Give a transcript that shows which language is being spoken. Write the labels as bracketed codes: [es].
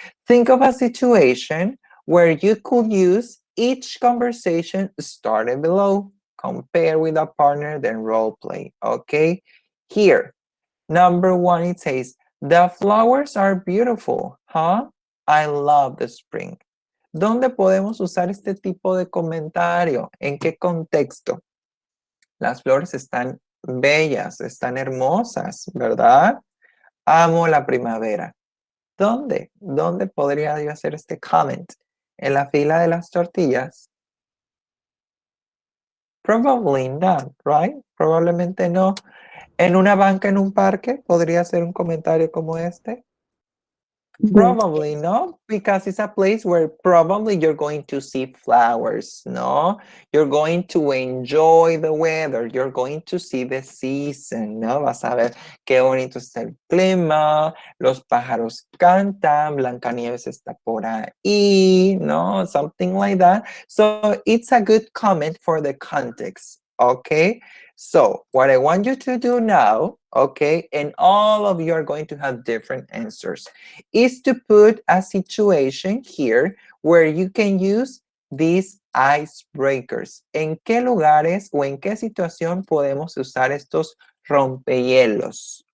[en] Think of a situation where you could use each conversation started below, compare with a partner, then role play, okay? Here, number one, it says, the flowers are beautiful, huh? I love the spring. [es] ¿Dónde podemos usar este tipo de comentario? ¿En qué contexto? Las flores están bellas, están hermosas, ¿verdad? Amo la primavera. ¿Dónde? ¿Dónde podría yo hacer este comment? ¿En la fila de las tortillas? [en] Probably not, right? [es] Probablemente no. ¿En una banca en un parque podría hacer un comentario como este? [en] Yes. Probably no, because it's a place where probably you're going to see flowers, no? You're going to enjoy the weather, you're going to see the season, ¿no? [es] Vas a ver qué bonito está el clima, los pájaros cantan, Blancanieves está por ahí, ¿no? [en] Something like that. So it's a good comment for the context, okay? So what I want you to do now, okay, and all of you are going to have different answers, is to put a situation here where you can use these icebreakers. [es] ¿En qué lugares o en qué situación podemos usar estos rompehielos?